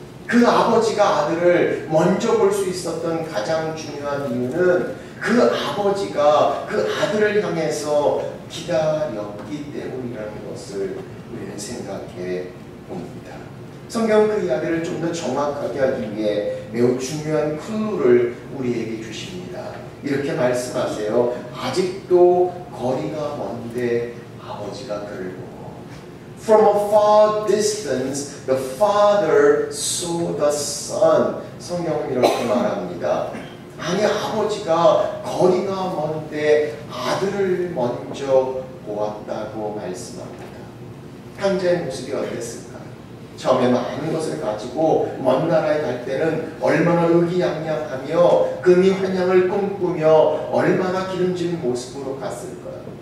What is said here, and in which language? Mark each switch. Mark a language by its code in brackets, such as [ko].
[ko] 그 아버지가 아들을 먼저 볼 수 있었던 가장 중요한 이유는 그 아버지가 그 아들을 향해서 기다렸기 때문이라는 것을 우리는 생각해 봅니다. 성경은 그 이야기를 좀 더 정확하게 하기 위해 매우 중요한 클루를 우리에게 주십니다. 이렇게 말씀하세요. 아직도 거리가 먼데 아버지가 그를 보고 [en] From a far distance, the Father saw the Son. [ko] 성경은 이렇게 말합니다. 아니, 아버지가 거리가 먼데 아들을 먼저 보았다고 말씀합니다. 탕자의 모습이 어땠을까요? 처음에 많은 것을 가지고 먼 나라에 갈 때는 얼마나 의기양양하며 금이 환양을 꿈꾸며 얼마나 기름진 모습으로 갔을까요?